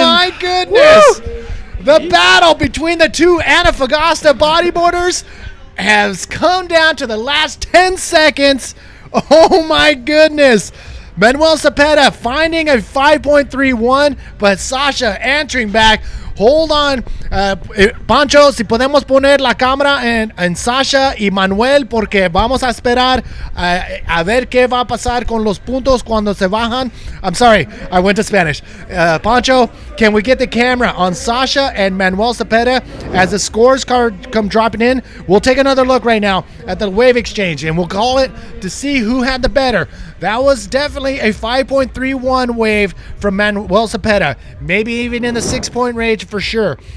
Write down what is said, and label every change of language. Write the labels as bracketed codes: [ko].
[en] Oh, my goodness. Woo! The battle between the two Antofagasta bodyboarders has come down to the last 10 seconds. Oh my goodness. Manuel Cepeda finding a 5.31, but Sasha answering back. Hold on, [es] Pancho, si podemos poner la cámara en Sasha y Manuel, porque vamos a esperar a ver qué va a pasar con los puntos cuando se bajan. [en] I'm sorry, I went to Spanish. Pancho, can we get the camera on Sasha and Manuel Cepeda as the scores card come dropping in? We'll take another look right now at the wave exchange, and we'll call it to see who had the better. That was definitely a 5.31 wave from Manuel Cepeda, maybe even in the 6-point range for sure.